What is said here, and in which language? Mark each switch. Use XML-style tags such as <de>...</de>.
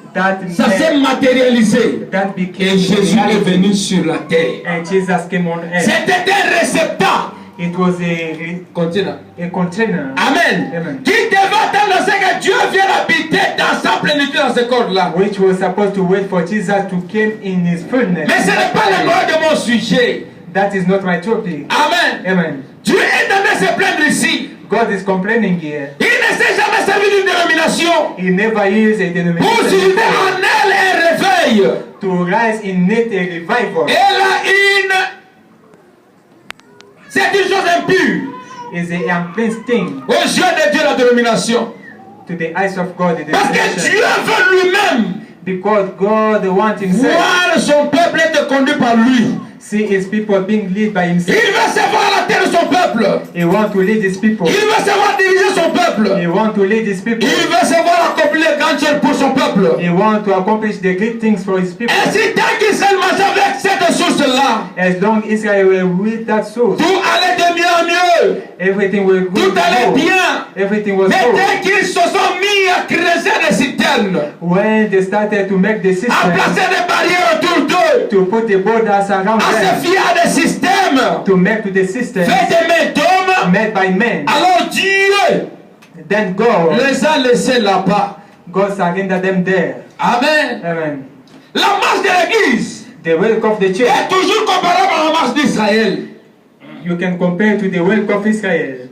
<fr>Ça s'est matérialisé. Et Jésus est venu sur la terre. C'était un réceptacle.</fr> <en>Container. Amen.</en> <fr>Qui devait attendre que Dieu vienne habiter dans sa plénitude dans ce corps-là.</fr> <en>Which was supposed to wait for Jesus to come in his fullness.</en> <fr>Mais ce n'est pas le mot de mon sujet.</fr> <en>That is not my topic. Amen. Amen.</en> <fr>Dieu est en train de se plaindre ici.</fr> <en>God is complaining here.</en> <fr>Il ne s'est jamais servi d'une dénomination.</fr> <en>He never used a denomination.</en> <fr>Pour susciter en elle un réveil.</fr> <en>To rise in it a revival.</en> <fr>Elle a c'est une chose impure.</fr> <en>Is a unclean thing.</en> <fr>Aux yeux de Dieu, la dénomination.</fr> <en>To the eyes of God, the</en> <fr>parce que Dieu veut lui-même.</fr> <en>Because God wants himself.</en> <fr>Voir son peuple être conduit par lui.</fr> <en>See his people being led by himself.</en> <fr>Il veut savoir la tête de son peuple.</fr> <en>He wants to lead his people.</en> <fr>Il veut savoir diriger son peuple.</fr> <en>He wants to lead his people.</en> <fr>Il veut savoir accomplir les grandes choses pour son peuple.</fr> <en>He wants to accomplish the great things for his people.</en> <fr>Ainsi, tant qu'Israël marche avec cette source-là,</fr> <en>as long as Israel will with that source,</en> <fr>tout allait de mieux en mieux.</fr> <en>Everything will go.</en> <fr>Tout allait bien.</fr> <en>Everything was</en> <fr>mais</fr> <en>good.</en> <fr>dès qu'ils se sont mis à creuser des citernes,</fr> <en>when they started to make the system,</en> <fr>à placer des barrières autour d'eux,</fr> <en>to put the borders around</en> <fr>à</fr> <en>them,</en> <fr>se fier à des systèmes,</fr> <en>to make to the system,</en> <fr>fait des mains d'hommes,</fr> <en>made by men,</en> <fr>alors Dieu,</fr> <en>then God,</en> <fr>les a laissés là-bas.</fr> <en>God surrendered them there. Amen. Amen.</en> <fr>La marche de l'église,</fr> <en>the work of the church,</en> <fr>est toujours comparable à la marche d'Israël.</fr> <en>You can compare to the work of Israel.</en>